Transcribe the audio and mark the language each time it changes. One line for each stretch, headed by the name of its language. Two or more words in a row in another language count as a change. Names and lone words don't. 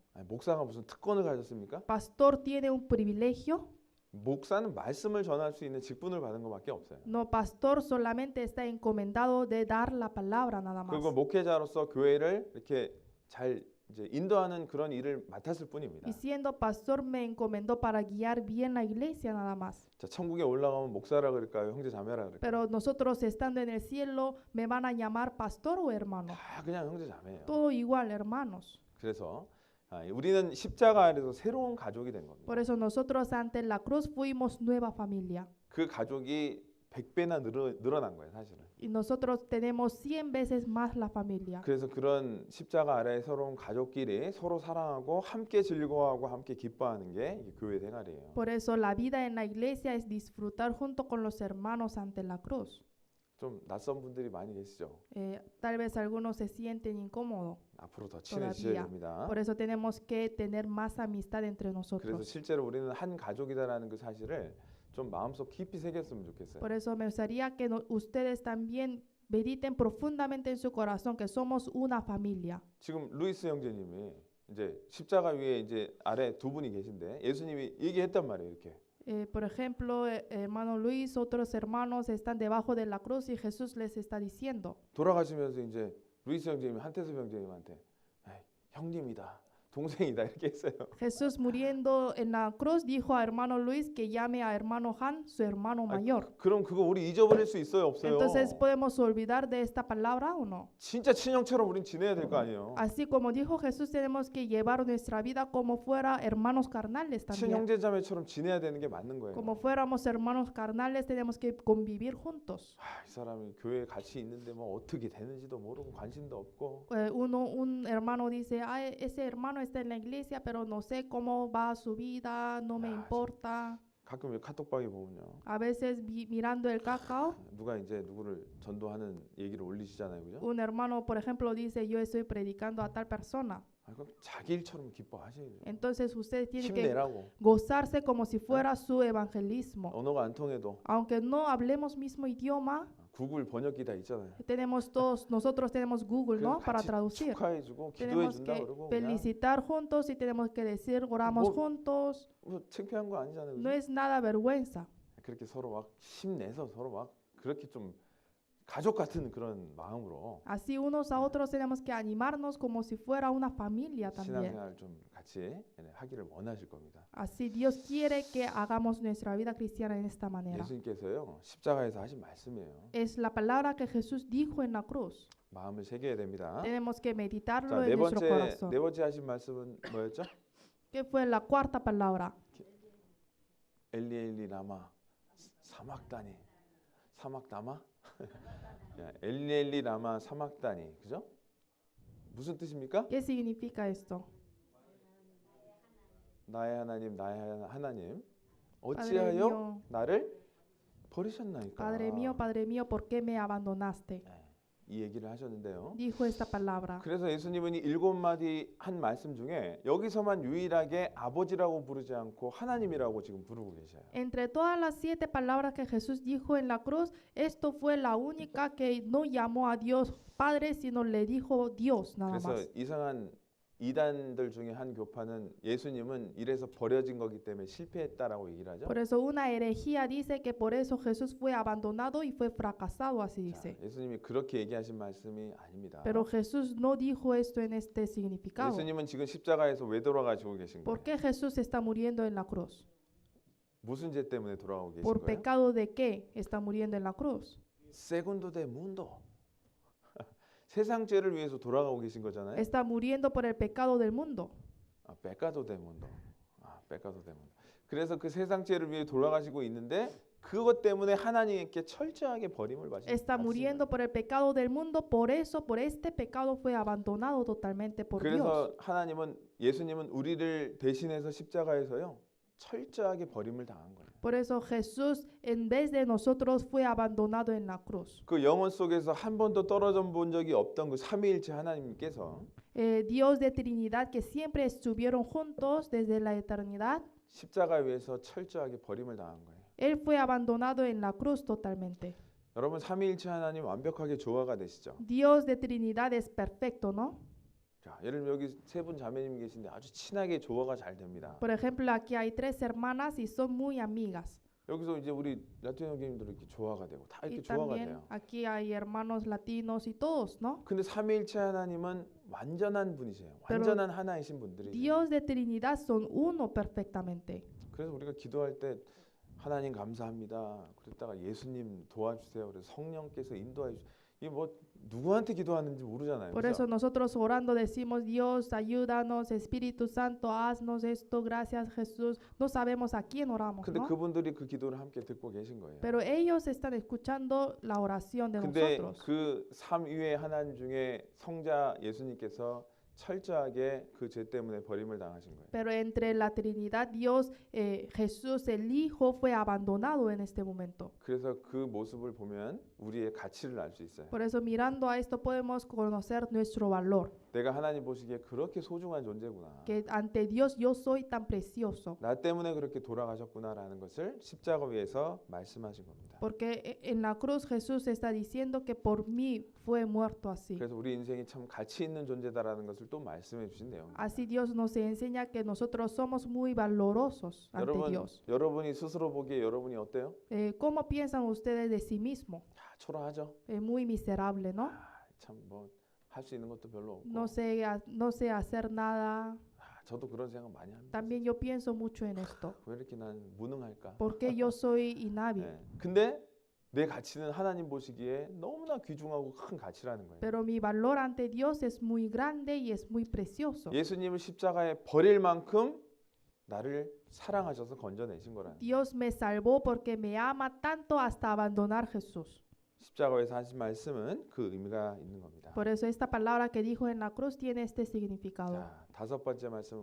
Korean: 아니, 목사가 무슨 특권을 가졌습니까?
Spanish: Pastor tiene un privilegio.
Korean: 목사는 말씀을 전할 수 있는 직분을 받은 것밖에 없어요.
Spanish: No, pastor solamente está encomendado de dar la palabra nada más.
Korean: 그리고 목회자로서 교회를 이렇게 잘 이제 인도하는 그런 일을 맡았을 뿐입니다.
Spanish: Y siendo pastor me encomendó para guiar bien la iglesia nada más.
Korean: 자, 천국에 올라가면 목사라 그럴까요? 형제 자매라 그럴까요?
Spanish: Pero nosotros estando en el cielo, ¿me van a llamar pastor o hermano?
Korean: 다 그냥 형제 자매예요.
Spanish: Todo igual, hermanos.
Korean: 그래서 우리는 십자가 아래서 새로운 가족이 된 겁니다.
Spanish: Por eso nosotros ante la cruz fuimos nueva familia.
Korean: 그 가족이 100배나 늘어난 거예요, 사실은.
Spanish: Y nosotros tenemos 100 veces más la familia.
Korean: 그래서 그런 십자가 아래의 새로운 가족끼리 서로 사랑하고 함께 즐거워하고 함께 기뻐하는 게 이게 교회 생활이에요.
Spanish: Por eso la vida en la iglesia es disfrutar junto con los hermanos ante la cruz.
Korean: 좀 낯선 분들이 많이 계시죠?
Spanish: Tal vez algunos se sienten incómodos.
Korean: 앞으로 더 친해지셔야
Spanish: Todavía.
Korean: 됩니다.
Spanish: Por eso tenemos que tener más amistad entre
Korean: 그래서
Spanish: nosotros.
Korean: 실제로 우리는 한 가족이다라는 그 사실을 좀 마음속 깊이 새겼으면 좋겠어요.
Spanish: Por eso me gustaría que ustedes también mediten profundamente en su corazón que somos una familia.
Korean: 지금 루이스 형제님이 이제 십자가 위에 이제 아래 두 분이 계신데 예수님이 얘기했단 말이에요, 이렇게.
Spanish: Por ejemplo, hermano Luis, otros hermanos están debajo de la cruz y Jesús les está diciendo.
Korean: 돌아가시면서 이제 루이스 형제님이 한태섭 형제님한테 에이, 형님이다, 동생이다 이렇게 했어요.
Spanish: Jesús muriendo en la cruz dijo a hermano Luis que llame a hermano Han su hermano mayor.
Korean: 그럼 그거 우리 잊어버릴 수 있어요, 없어요?
Spanish: Entonces, ¿podemos olvidar de esta palabra o no?
Korean: 진짜 친형처럼 우린 지내야 될 거 아니에요.
Spanish: Así como dijo Jesús, tenemos que llevar nuestra vida como fuera hermanos carnales también.
Korean: 친형제자매처럼 지내야 되는 게 맞는 거예요.
Spanish: Como fuéramos hermanos carnales, tenemos que convivir juntos.
Korean: 이 사람이 교회에 같이 있는데 뭐 어떻게 되는지도 모르고 관심도 없고
Spanish: Un hermano dice, "Ay, ese hermano está en la iglesia, pero no sé cómo va su vida, no me importa."
Korean: 가끔 왜 카톡방에 보면요.
Spanish: A veces mirando el cacao,
Korean: 누가 이제 누구를 전도하는 얘기를 올리시잖아요, 그죠?
Spanish: un hermano, por ejemplo, dice, yo estoy predicando a tal persona.
Korean: 그럼 자기 일처럼 기뻐하셔야죠.
Spanish: Entonces ustedes tienen que
Korean: 힘내라고.
Spanish: gozarse como si fuera su evangelismo.
Korean: 언어가 안 통해도
Spanish: Aunque no hablemos mismo idioma,
Korean: 구글 번역기 다 있잖아요.
Spanish: nosotros tenemos Google, ¿no?
Korean: 그래서
Spanish: Para
Korean: 같이
Spanish: traducir.
Korean: 축하해주고
Spanish: Tenemos
Korean: 기도해준다
Spanish: que
Korean: 그러고 그냥
Spanish: felicitar juntos y tenemos que decir, oramos
Korean: 뭐-
Spanish: juntos.
Korean: 뭐 창피한 거 아니잖아요.
Spanish: No
Korean: 그죠?
Spanish: es nada vergüenza.
Korean: 그렇게 서로 막 힘내서 서로 막 그렇게 좀 가족 같은 그런 마음으로
Spanish: Así unos a otros tenemos que animarnos como si fuera una familia también.
Korean: 신앙생활 좀 같이 하기를 원하실 겁니다.
Spanish: Así Dios quiere que hagamos nuestra vida cristiana en esta manera.
Korean: 예수님께서요 십자가에서 하신 말씀이에요.
Spanish: Es la palabra que Jesús dijo en la cruz.
Korean: 마음을 새겨야 됩니다.
Spanish: Tenemos que meditarlo
Korean: 자,
Spanish: en nuestro corazón.
Korean: 네 번째 하신 말씀은 뭐였죠?
Spanish: ¿Qué fue la cuarta palabra?
Aramaic: אלי אלי למה שבקתני שבקתמה אלי אלי למה שבקתני 그죠?
Korean: 무슨 뜻입니까?
Spanish: ¿Qué significa esto?
Korean: 나의 하나님 나의 하나님
Spanish: Padre
Korean: 어찌하여
Spanish: mío,
Korean: 나를 버리셨나이까?
Spanish: Padre mío, ¿por qué me abandonaste?
Korean: 이 얘기를 하셨는데요.
Spanish: Dijo esta palabra.
Korean: 그래서 예수님은 이 7마디 한 말씀 중에 여기서만 유일하게 아버지라고 부르지 않고 하나님이라고 지금 부르고 계셔요.
Spanish: Entre todas las 7 palabras que Jesús dijo en la cruz, esto fue la única que no llamó a Dios Padre, sino le dijo Dios nada
Korean: 그래서
Spanish: más.
Korean: 이상한 이단들 중에 한 교파는 예수님은 이래서 버려진 거기 때문에 실패했다라고 얘기를 하죠.
Spanish: Por eso una herejía dice que por eso Jesús fue abandonado y fue fracasado, así
Korean: 자,
Spanish: dice.
Korean: 예수님이 그렇게 얘기하신 말씀이 아닙니다.
Spanish: Pero Jesús no dijo esto en este significado.
Korean: 예수님은 지금 십자가에서 왜 돌아가시고 계신
Spanish: ¿Por
Korean: 거예요?
Spanish: qué Jesús está muriendo en la cruz?
Korean: 무슨 죄 때문에 돌아가고 계신
Spanish: ¿Por
Korean: 거예요?
Spanish: pecado de qué está muriendo en la cruz? segundo de mundo
Korean: 세상 죄를 위해서 돌아가고 계신 거잖아요.
Spanish: Está muriendo por el pecado del mundo. pecado de mundo. pecado de mundo.
Korean: 그래서 그 세상 죄를 위해 돌아가시고 있는데 그것 때문에 하나님께 철저하게 버림을
Spanish: Está muriendo por el pecado del mundo, por eso, por este pecado fue abandonado totalmente por Dios.
Korean: 그래서 예수님은 우리를 대신해서 십자가에서요 철저하게 버림을 당한 거예요.
Spanish: Por eso Jesús, en vez de nosotros, fue abandonado en la cruz.
Korean: 그 영혼 속에서 한 번도 떨어져 본 적이 없던 그 삼위일체 하나님께서
Spanish: Dios de Trinidad que siempre estuvieron juntos desde la eternidad,
Korean: 십자가 위에서 철저하게 버림을 당한 거예요.
Spanish: Él fue abandonado en la cruz totalmente.
Korean: 여러분 삼위일체 하나님 완벽하게 조화가 되시죠?
Spanish: Dios de Trinidad es perfecto, ¿no?
Korean: 자, 예를 들면 여기 세 분 자매님 계신데 아주 친하게 조화가 잘 됩니다.
Spanish: Por ejemplo, aquí hay 3 hermanas y son muy amigas.
Korean: 여기서 이제 우리 라틴 형제님들 이렇게 조화가 되고 다
Spanish: Y
Korean: 이렇게 조화가
Spanish: también
Korean: 돼요.
Spanish: aquí hay hermanos latinos y todos, ¿no?
Korean: 근데 삼위일체 하나님은 완전한 분이세요.
Spanish: Pero
Korean: 완전한 하나이신 분들이세요.
Spanish: Dios de Trinidad son uno perfectamente.
Korean: 그래서 우리가 기도할 때 하나님 감사합니다. 그랬다가 예수님 도와주세요. 그래서 성령께서 인도해 주세요. 이 뭐 누구한테 기도하는지 모르잖아요.
Spanish: Por
Korean: 그죠?
Spanish: eso nosotros orando decimos, Dios, ayúdanos, Espíritu Santo, haznos esto, gracias Jesús. No sabemos a quién oramos,
Korean: 근데
Spanish: ¿no?
Korean: 그분들이 그 기도를 함께 듣고 계신 거예요.
Spanish: Pero ellos están escuchando la oración de
Korean: 근데
Spanish: nosotros.
Korean: 그 삼위의 하나님 중에 성자 예수님께서 철저하게 그 죄 때문에 버림을 당하신 거예요.
Spanish: Pero entre la Trinidad, Dios, Jesús, el Hijo, fue abandonado en este momento.
Korean: 그래서 그 모습을 보면 우리의 가치를 알 수 있어요.
Spanish: Por eso mirando a esto podemos conocer nuestro valor,
Korean: 내가 하나님 보시기에 그렇게 소중한 존재구나.
Spanish: que ante Dios yo soy tan precioso,
Korean: 나 때문에 그렇게 돌아가셨구나라는 것을 십자가 위에서 말씀하신 겁니다.
Spanish: porque en la cruz Jesús está diciendo que por mí fue muerto así.
Korean: 그래서 우리 인생이 참 가치 있는 존재다라는 것을 또 말씀해 주신 내용입니다.
Spanish: Así Dios nos enseña que nosotros somos muy valorosos ante Dios.
Korean: 여러분이 스스로 보기에 여러분이 어때요?
Spanish: ¿Cómo piensan ustedes de sí mismos?
Korean: 초라하죠.
Spanish: Muy miserable, ¿no?
Korean: 참 뭐 할 수 있는 것도 별로 없고.
Spanish: No sé hacer nada.
Korean: 저도 그런 생각 많이 합니다.
Spanish: También yo pienso mucho en esto.
Korean: 왜 이렇게 난 무능할까?
Spanish: ¿Por qué yo soy inhábil?
Korean: 네. 근데 내 가치는 하나님 보시기에 너무나 귀중하고 큰 가치라는 거예요.
Spanish: Pero mi valor ante Dios es muy grande y es muy precioso.
Korean: 예수님을 십자가에 버릴 만큼 나를 사랑하셔서 건져내신 거라는 거예요.
Spanish: Dios me salvó porque me ama tanto hasta abandonar Jesús.
Korean: 십자가에서 하신 말씀은 그 의미가 있는 겁니다.
Spanish: Por eso esta palabra que dijo en la cruz tiene este significado.
Korean: 자, 다섯 번째 말씀은